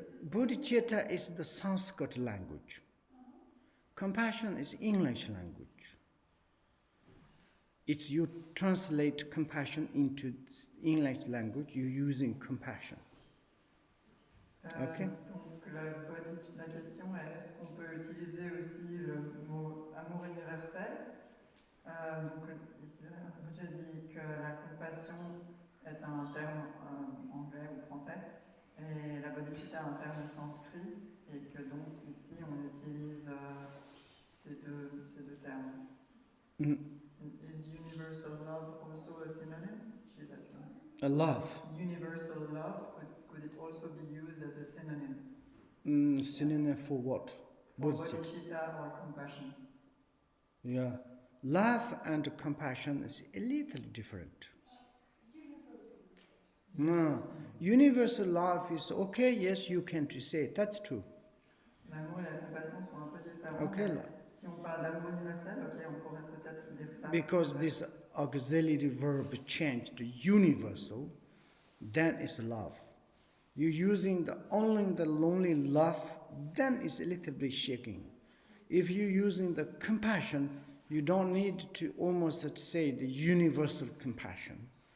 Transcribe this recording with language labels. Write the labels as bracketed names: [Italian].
[English] Bodhicitta is the Sanskrit language. Compassion is English language. it's you translate compassion into English language, you're using compassion. Okay. [French] Donc la question est, est-ce qu'on peut utiliser aussi le mot amour universel? Donc ici, j'ai dit que la compassion est un terme anglais ou français, et la bodhicitta est un terme sanskrit, et que donc ici on utilise ces deux termes. [English] Is universal love also a synonym? She's asking. A love. Universal love, could it also be used as a synonym? Synonym for what? For bodhicitta or compassion. Yeah. Love and compassion is a little different. No. Universal love is okay, yes, you can say, that's true. [French] L'amour et la compassion sont un peu différents. [English] Okay. [French] Si on parle d'amour universel, ok, on pourrait peut-être dire ça. [English] Because this auxiliary verb changed to universal, then it's love. You're using only the lonely love, then it's a little bit shaking. If you're using the compassion, you don't need to almost say the universal compassion.